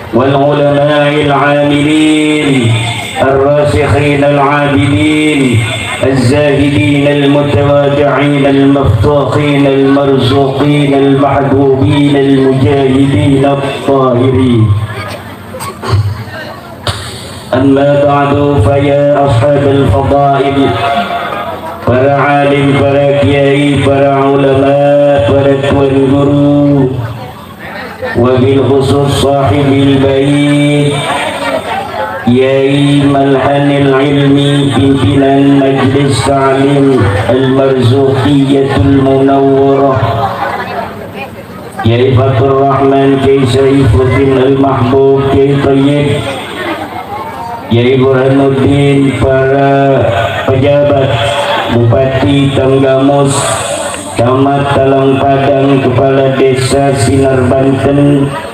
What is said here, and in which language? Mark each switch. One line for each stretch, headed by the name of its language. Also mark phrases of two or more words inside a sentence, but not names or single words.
Arabic: والعلماء العاملين الراسخين العابدين الزاهدين المتواضعين المفتوحين المرزوقين المحبوبين المجاهدين الطاهرين. أما بعد فيا أصحاب الفضائل،
Indonesian: para alim, para kiai, para ulama, para tuan guru,
Arabic: وبالخصوص صاحب البيت
Indonesian: Kiai Malhanil Ilmi, pimpinan Majlis Ta'lim Al-Marzuqiyatul Munawwarah, Kiai Fatur Rahman, Kiai Saifuddin Al-Mahbub, Kiai Tayyib, Kiai Burhanuddin, para pejabat, Bupati Tanggamus, Camat Talang Padang, Kepala Desa Sinar Banten,